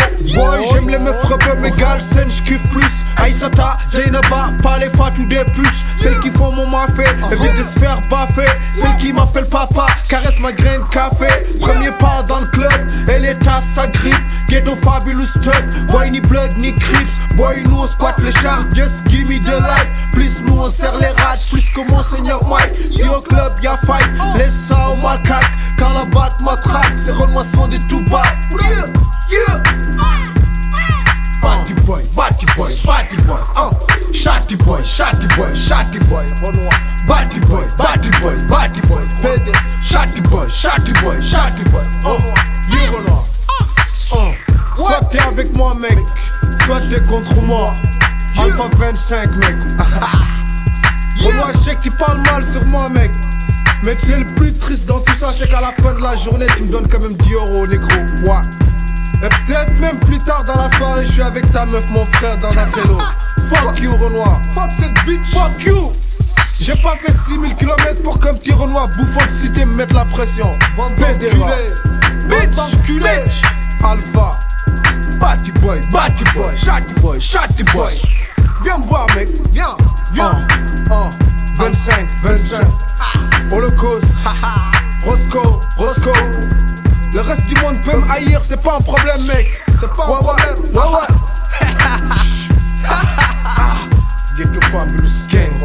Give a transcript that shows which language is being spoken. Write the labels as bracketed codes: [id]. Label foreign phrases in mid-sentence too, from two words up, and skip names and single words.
[fr] Boy, j'aime les meufs rebeux, mais galsen, j'kiffe plus. Aïsata, Jainaba, pas les fat ou des puces. Celles qui font mon mafé, évite de se faire baffer. Celles qui m'appellent papa, caresse ma graine café. Premier pas dans le club, et l'état ça grippe. [en] Ghetto Fabulous Stud, [fr] boy ni blood ni crips. Boy nous on squatte les chars, [en] just give me the light. [fr] Plus nous on serre les rats, plus que Monseigneur Mike. Si au club y'a fight, laisse ça au macaque. Quand la batte m'attraque, c'est Renoir son des tout bas. [en] Batty boy, batty boy, batty boy, Shotty boy, shotty boy, shotty boy, Renoir. Batty boy, batty boy, batty boy, PD. Shotty boy, shotty boy, shotty boy, Renoir. [fr] Soit t'es avec moi, mec, soit t'es contre moi. Alpha 25, mec. Renoir, je sais que tu parles mal sur moi, mec. Mais tu sais, le plus triste dans tout ça, c'est qu'à la fin de la journée, tu me donnes quand même 10 euros, négro. Ouais. Et peut-être même plus tard dans la soirée, je suis avec ta meuf, mon frère, dans un télo. [en] Fuck you, Renoir. Fuck cette bitch. Fuck you. [fr] J'ai pas fait 6000 km pour qu'un petit Renoir bouffon de cité me mette la pression. Bande d'enculé. Bitch. D'enculé. Alpha. [en] Batty boy, shotty boy, shotty boy. [fr] Viens me voir, mec. Viens. 25. Holocauste. Roscoe. Le reste du monde peut me haïr, c'est pas un problème, mec. C'est pas un problème. Ouais. Ghetto Fabulous Gang.